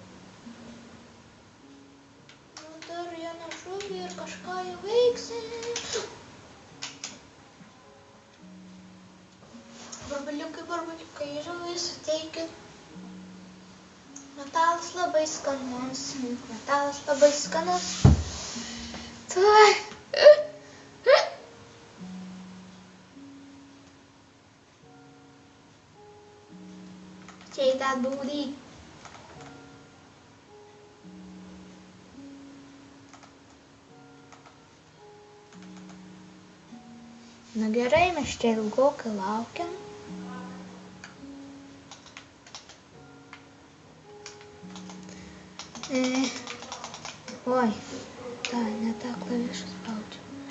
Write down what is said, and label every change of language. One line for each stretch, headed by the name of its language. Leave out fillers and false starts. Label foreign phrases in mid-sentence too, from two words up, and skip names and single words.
Lithuanian: Nu dar vieną žuvį ir kažką jau veiksim. Barbaliukai, žuvis, ateikit. Metalas labai skanus. Tuoj.
English: Shake that booty.
Lithuanian: Nu gerai, mes čia ilgokai laukiam. Oi, ne tą klavišą spaudžiu.